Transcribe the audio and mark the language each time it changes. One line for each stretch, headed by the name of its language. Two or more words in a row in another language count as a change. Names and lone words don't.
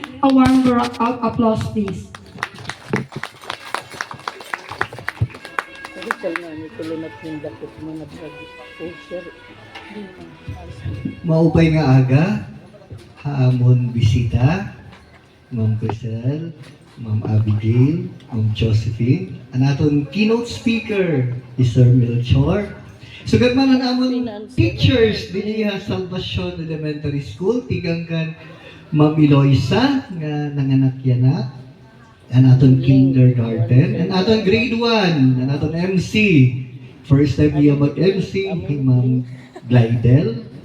English: a warm applause, please.
Waray: Maupay nga aga, haamon bisita, Ma'am Crisel, Ma'am Abigail, Ma'am Josephine, ang aton
English: keynote speaker,
Waray: is Sir Melchor. So gagman ang amon teachers din sa Salvacion Elementary School, tigang kan Ma'am Eloisa, nga nanganak yan na, ang aton kindergarten, ang aton grade 1, ang aton MC.
English: First time
Waray: niya mag-MC, Ma'am Glidel.